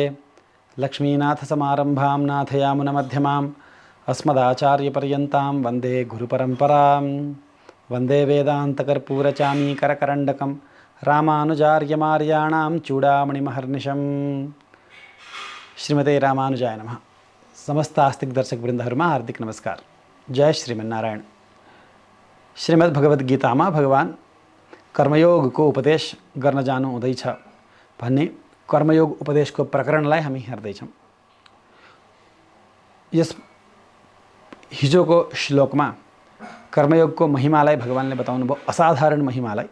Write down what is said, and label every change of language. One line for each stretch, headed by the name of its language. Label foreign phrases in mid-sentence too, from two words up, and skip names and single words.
Sanskrit: लक्ष्मीनाथसमारम्भां नाथयामुनमध्यमाम् अस्मदाचार्यपर्यन्तां वन्दे गुरुपरम्परां। वन्दे वेदान्तकर्पूरचामीकरकरण्डकं रामानुजार्यमार्याणां चूडामणिमहर्निशम्। श्रीमते रामानुजाय नमः।
Nepali: समस्त आस्तिक दर्शक वृन्दहरुमा हार्दिक नमस्कार।
Sanskrit: जय श्रीमन्नारायण।
Nepali: श्रीमद् भगवत गीतामा भगवान कर्मयोगको उपदेश गर्न जानु हुँदैछ भन्ने कर्मयोग उपदेशको प्रकरणलाई हामी हेर्दैछौँ। यस हिजोको श्लोकमा कर्मयोगको महिमालाई भगवानले बताउनु भयो, असाधारण महिमालाई।